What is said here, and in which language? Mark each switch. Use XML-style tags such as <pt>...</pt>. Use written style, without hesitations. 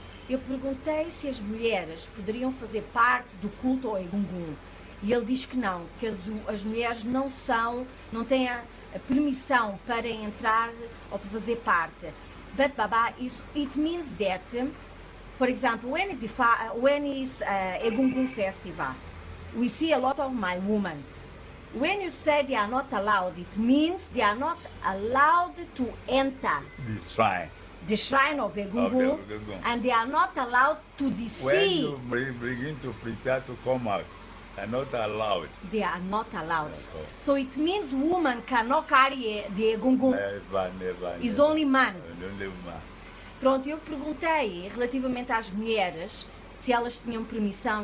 <pt>Eu perguntei se as mulheres poderiam fazer parte do culto ao Egungun. E ele diz que não, que as mulheres não têm a permissão para entrar ou para fazer parte.</pt> <en>But Baba, it means that, for example, when is Egungun festival, we see a lot of my women. When you say they are not allowed, it means they are not allowed to enter The shrine. the shrine of Egungun, and they are not allowed to When see. you begin to prepare to come out, they are not allowed. They are not allowed. At all. So it means woman cannot carry the Egungun. Never. It's never. only man. Only man.</en> <pt>Pronto, eu perguntei relativamente às mulheres se elas tinham permissão.</pt>